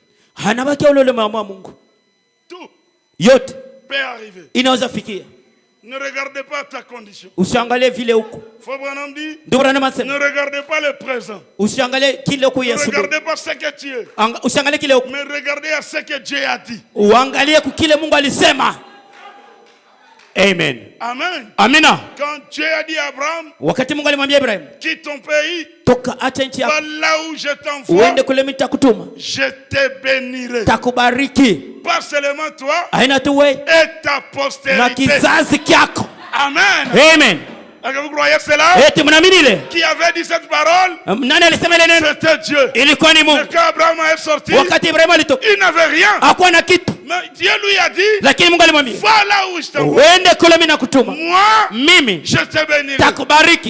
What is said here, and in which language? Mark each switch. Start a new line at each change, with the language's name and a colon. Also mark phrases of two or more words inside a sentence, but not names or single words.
Swahili: Anabakia ule moja Mungu.
French: Tout.
Swahili: Yote
French: peut arriver.
Swahili: Inaweza fikia.
French: Ne regardez pas ta condition.
Swahili: Usiangalie vile uko.
French: Branham dit, ne regardez pas le présent.
Swahili: Usiangalie kile uko
French: Ne
Swahili: Yesu.
French: regardez pas ce que tu es.
Swahili: Usiangalie kile uko.
French: Mais regardez à ce que Dieu a dit.
Swahili: Uangalie kile Mungu alisema.
French: Amen. Amen.
Swahili: Amina.
French: Quand Dieu a dit à Abraham,
Swahili: wakati Mungu alimwambia Ibrahim,
French: quitte ton pays,
Swahili: toka acha nchi yako,
French: là où je t'envoie,
Swahili: uende kule nitakutuma,
French: je te bénirai.
Swahili: Takubariki.
French: Pas seulement toi,
Swahili: aina tu wewe
French: et ta postérité.
Swahili: Na kizazi kyako.
French: Amen. Amen. Est-ce que vous croyez cela? Qui avait dit cette parole? C'était Dieu. Mais quand Abraham est sorti, il n'avait rien. Mais Dieu lui a dit, va là où je t'envoie. Moi, je te bénirai.